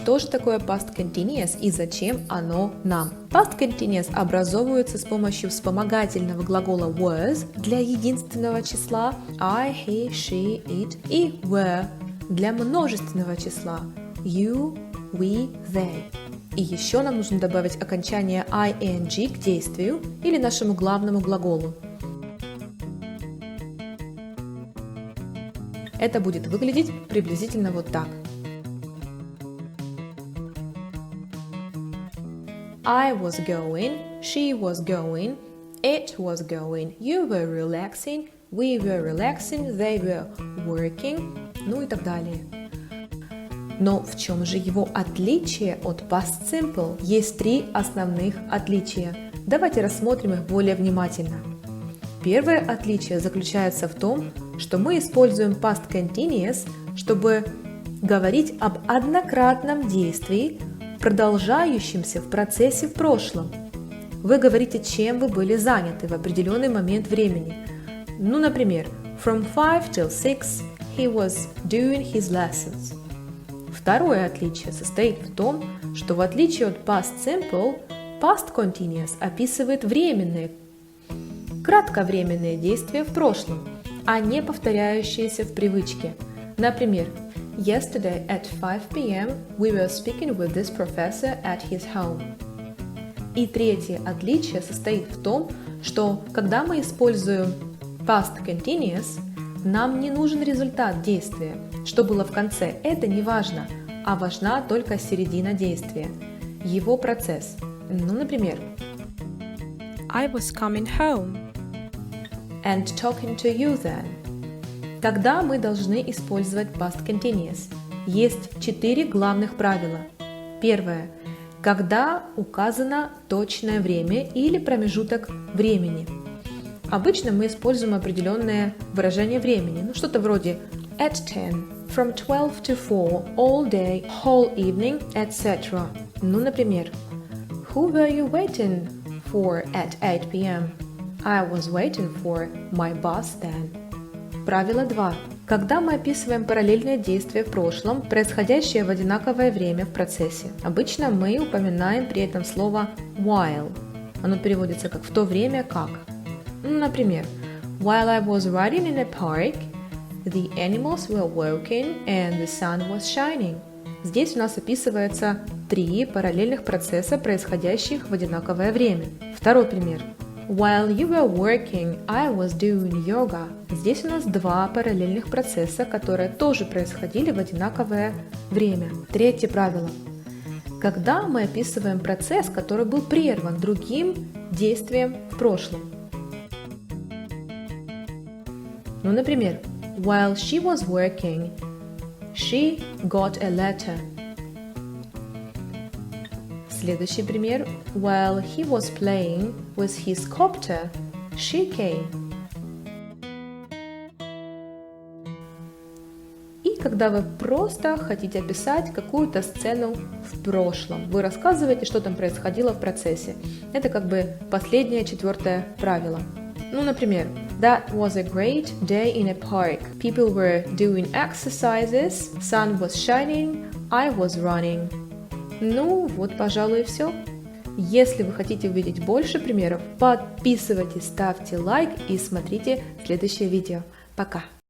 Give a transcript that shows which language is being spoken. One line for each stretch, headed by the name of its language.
Russian: такое past continuous и зачем оно нам? Past continuous образовывается с помощью вспомогательного глагола was для единственного числа
English: I, he, she, it
Russian: и were для множественного числа
English: you, we, they.
Russian: И еще нам нужно добавить окончание ing к действию или нашему главному глаголу. Это будет выглядеть приблизительно вот так.
English: I was going, she was going, it was going, you were relaxing, we were relaxing, they were working,
Russian: ну и так далее. Но в чем же его отличие от past simple? Есть три основных отличия. Давайте рассмотрим их более внимательно. Первое отличие заключается в том, что мы используем past continuous, чтобы говорить об однократном действии, продолжающемся в процессе в прошлом. Вы говорите, чем вы были заняты в определенный момент времени. Ну, например,
English: from 5 till 6 he was doing his lessons.
Russian: Второе отличие состоит в том, что в отличие от past simple, past continuous описывает временные, кратковременные действия в прошлом, а не повторяющиеся в привычке. Например,
English: Yesterday at 5 p.m. we were speaking with this professor at his home.
Russian: И третье отличие состоит в том, что когда мы используем past continuous, нам не нужен результат действия. Что было в конце, это не важно, а важна только середина действия, его процесс. Ну, например,
English: I was coming home. And talking to you then.
Russian: Когда мы должны использовать past continuous? Есть 4 главных правила. Первое. Когда указано точное время или промежуток времени. Обычно мы используем определенное выражение времени, ну что-то вроде
English: at 10, from 12 to 4, all day, whole evening, etc.
Russian: Ну, например,
English: Who were you waiting for at 8 p.m.? I was waiting for my boss then.
Russian: Правило 2. Когда мы описываем параллельное действие в прошлом, происходящее в одинаковое время в процессе, обычно мы упоминаем при этом слово while. Оно переводится как «в то время как». Например,
English: While I was riding in a park, the animals were walking and the sun was shining.
Russian: Здесь у нас описывается 3 параллельных процесса, происходящих в одинаковое время. Второй пример.
English: While you were working, I was doing yoga.
Russian: Здесь у нас 2 параллельных процесса, которые тоже происходили в одинаковое время. Третье правило. Когда мы описываем процесс, который был прерван другим действием в прошлом. Ну, например,
English: While she was working, she got a letter.
Russian: Следующий пример.
English: While he was playing with his copter, she came.
Russian: И когда вы просто хотите описать какую-то сцену в прошлом, вы рассказываете, что там происходило в процессе. Это как бы последнее 4 правило. Ну, например,
English: That was a great day in a park. People were doing exercises, sun was shining, I was running.
Russian: Ну, вот, пожалуй, и все. Если вы хотите увидеть больше примеров, подписывайтесь, ставьте лайк и смотрите следующее видео. Пока!